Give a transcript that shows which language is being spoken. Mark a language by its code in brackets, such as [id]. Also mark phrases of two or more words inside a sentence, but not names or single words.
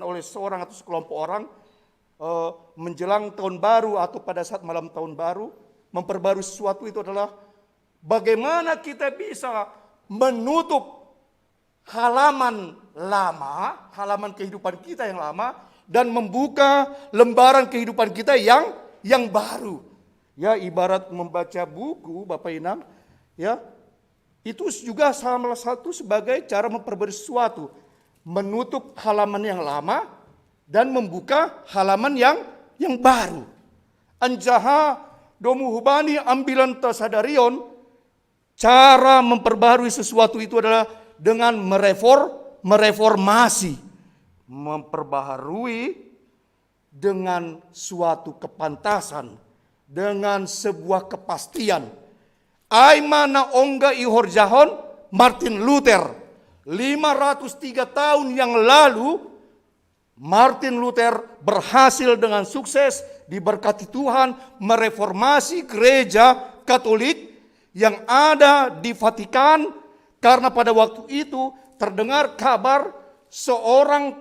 [id] oleh seorang atau sekelompok orang, menjelang tahun baru atau pada saat malam tahun baru, memperbarui sesuatu itu adalah bagaimana kita bisa menutup halaman lama, halaman kehidupan kita yang lama, dan membuka lembaran kehidupan kita yang baru. Ya, ibarat membaca buku, Bapak Inang, ya, itu juga salah satu sebagai cara memperbarui sesuatu, menutup halaman yang lama dan membuka halaman yang baru. [bts] Anjaha domu hubani ambilan tasadarion, [id] cara memperbarui sesuatu itu adalah dengan mereformasi, memperbaharui dengan suatu kepantasan, dengan sebuah kepastian. [bts] Aimana ongga ihorjahon [id] Martin Luther 503 tahun yang lalu, Martin Luther berhasil dengan sukses diberkati Tuhan mereformasi gereja Katolik yang ada di Vatikan, karena pada waktu itu terdengar kabar seorang